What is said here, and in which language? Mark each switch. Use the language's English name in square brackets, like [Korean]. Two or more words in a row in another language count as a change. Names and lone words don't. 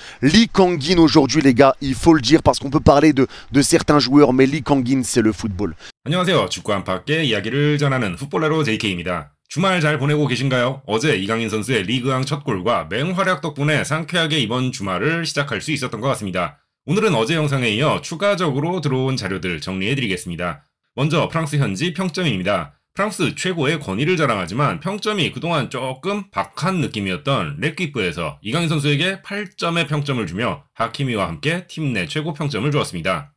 [French] Lee Kang-in aujourd'hui les gars, il faut le dire parce qu'on peut parler de certains joueurs mais Lee Kang-in c'est le football. [Korean] 안녕하세요. 축구 안팎의 이야기를 전하는 풋볼러로 JK입니다. 주말 잘 보내고 계신가요? 어제 이강인 선수의 리그왕 첫 골과 맹활약 덕분에 상쾌하게 이번 주말을 시작할 수 있었던 것 같습니다. 오늘은 어제 영상에 이어 추가적으로 들어온 자료들 정리해드리겠습니다. 먼저 프랑스 현지 평점입니다. 프랑스 최고의 권위를 자랑하지만 평점이 그동안 조금 박한 느낌이었던 렉기프에서 이강인 선수에게 8점의 평점을 주며 하키미와 함께 팀 내 최고 평점을 주었습니다.